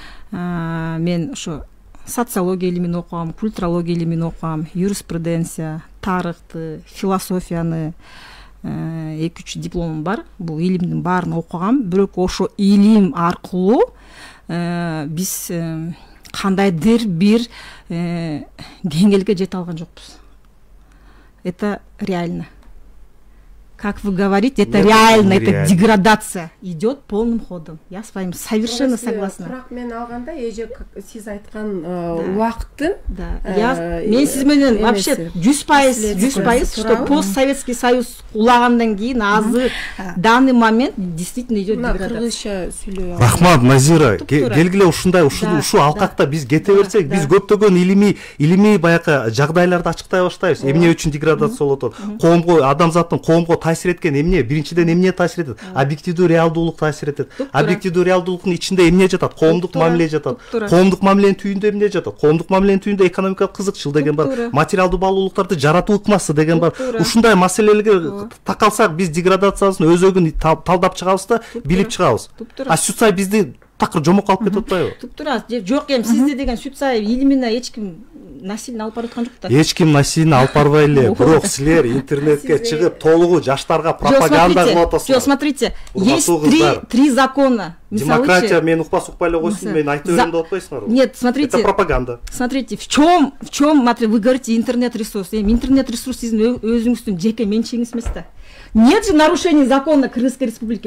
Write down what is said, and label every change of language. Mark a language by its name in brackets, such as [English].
[Kyrgyz] Мен ошо социология илимин окугам, культурология илимин окугам, юриспруденция, тарыхты, философияны, 2-3 дипломум бар. Бул илимдин баарын окугам. Бирок ошо илим аркылуу биз кандайдыр бир деңгээлге жете алган жокпуз. [Russian] Это реально. Как вы говорите, это реально, это деградация идет полным ходом. Я с вами совершенно согласна. [Kyrgyz] Бирок мен алганда эже сиз айткан убакыттын, мен сиз менен [Russian] вообще 100%, что постсоветский союз [Kyrgyz] кулагандан кийин азыр [Russian] данный момент действительно идет деградация. [Kyrgyz] Кыргызча сүйлөй. Рахмат, Назира, келгиле ушундай ушул алкакта биз кете берсек, биз көптөгөн илимий баягы жагдайларды ачыктай баштайбыз. Эмне үчүн деградация болуп атат? Коомго, адамзаттын коомго таасир эткен эмне? Биринчиден эмне таасир этет? Объективдүү реалдуулук таасир этет. Объективдүү реалдуулуктун ичинде эмне жатат? Коомдук мамиле жатат. Коомдук мамиленин түйүндө эмне жатат? Коомдук мамиленин түйүндө экономикалык кызыкчыл деген бар, материалдуу баалуулуктарды жаратуу ыкмасы деген бар. Ушундай маселелерге такалсак биз деградациясын өзөгүн талдап чыгабыз да, билип чыгабыз. А Сүтсай бизди такыр жомок алып кетип атпайбы? Туп-туура. Жок, сизде деген Сүтсай илимине эч ким насилие алып бараткан жок да. Эч ким насилие алып барбай эле, бирок силер интернетке чыгып толугу жаштарга пропаганда кылып атасыздар. Жок, [Russian] смотрите, есть три закона. [Kyrgyz] Демократия, мен укпай эле койсун, мен айта берем деп атпайсыңарбы? [Russian] Нет, смотрите. Это пропаганда. Смотрите, в чем, смотри, вы говорите интернет-ресурс. [Kyrgyz] Интернет-ресурс сиздин өзүңүздүн жеке менчигиңиз эмес да. [Russian] Нет же нарушений закона Кыргызской Республики.